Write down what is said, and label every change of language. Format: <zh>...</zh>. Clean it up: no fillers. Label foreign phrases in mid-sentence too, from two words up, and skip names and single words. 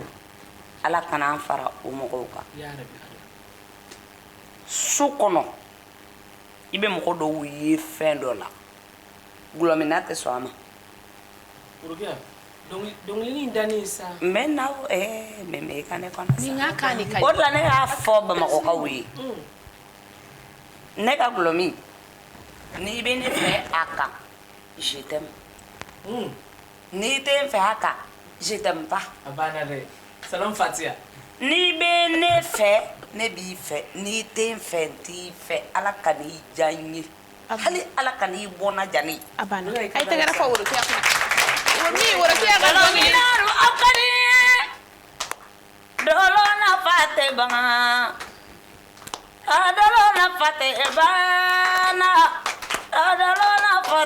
<bm>ala kana an fara o mɔgɔw kan su kɔnɔ i bɛ mɔgɔ dɔw ye fɛn dɔ la gulɔmina tɛ sɔn a ma dɔnkili in dannen sa n bɛ na mɛmɛ i ka ne kɔnɔ sa o de la ne y'a fɔ bamakɔkaw ye ne ka gulɔmi n'i bɛ ne fɛ a kan</bm> <fr>je t'aime</fr> <bm>n'i tɛ n fɛ a kan</bm> <fr>je t'aime pas</fr> <bm>a banna dɛ Salam Fatia. Ni be ne fɛ ne b'i fɛ ni tɛ n fɛ n t'i fɛ ala ka n'i diya n ye hali ala ka n'i bɔnna diya ne ye. a banna a ye tɛgɛrɛ fɔ worokiya kunna worokiya ka dɔn min aw ka di dolo nafa tɛ ban a dolo nafa tɛ banna a dolo nafa</bm>